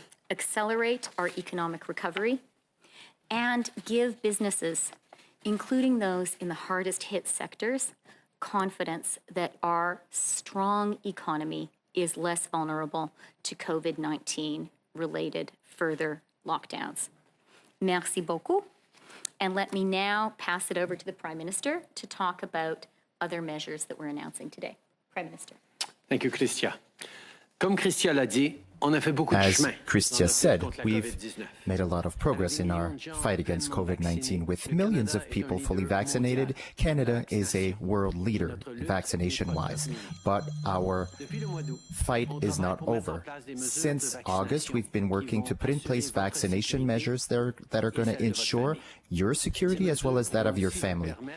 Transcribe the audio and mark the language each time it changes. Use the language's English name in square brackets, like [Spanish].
[English] accelerate our economic recovery, and give businesses, including those in the hardest hit sectors, confidence that our strong economy is less vulnerable to COVID-19 related further lockdowns. [French] Merci beaucoup. [English] And let me now pass it over to the Prime Minister to talk about other measures that we're announcing today. Prime Minister. Thank you, Chrystia. [French] Comme Chrystia l'a dit, on a fait beaucoup de chemin. [English] As Chrystia said, we've made a lot of progress in our fight against COVID-19. With millions of people fully vaccinated, Canada is a world leader vaccination-wise. But our fight is not over. Since August, we've been working to put in place vaccination measures that are going to ensure your security as well as that of your family.